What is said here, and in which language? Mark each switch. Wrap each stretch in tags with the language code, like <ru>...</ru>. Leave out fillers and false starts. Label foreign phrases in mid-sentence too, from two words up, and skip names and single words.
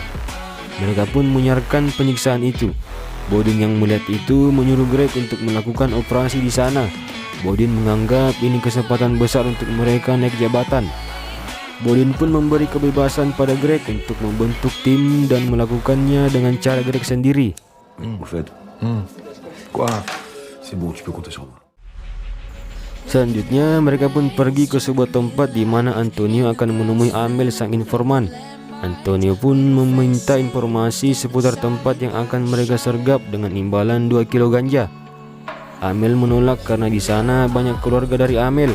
<id>Mereka pun menyiarkan penyiksaan itu. Bodin yang melihat itu menyuruh Greg untuk melakukan operasi di sana. Bodin menganggap ini kesempatan besar untuk mereka naik jabatan. Bodin pun memberi kebebasan pada Greg untuk membentuk tim dan melakukannya dengan cara Greg sendiri.</id> <fr>Au fait. Quoi? C'est bon, tu peux compter sur moi.</fr> <id>Selanjutnya mereka pun pergi ke sebuah tempat di mana Antonio akan menemui Amel sang informan. Antonio pun meminta informasi seputar tempat yang akan mereka sergap dengan imbalan 2 kilo ganja. Amel menolak karena di sana banyak keluarga dari Amel.</id>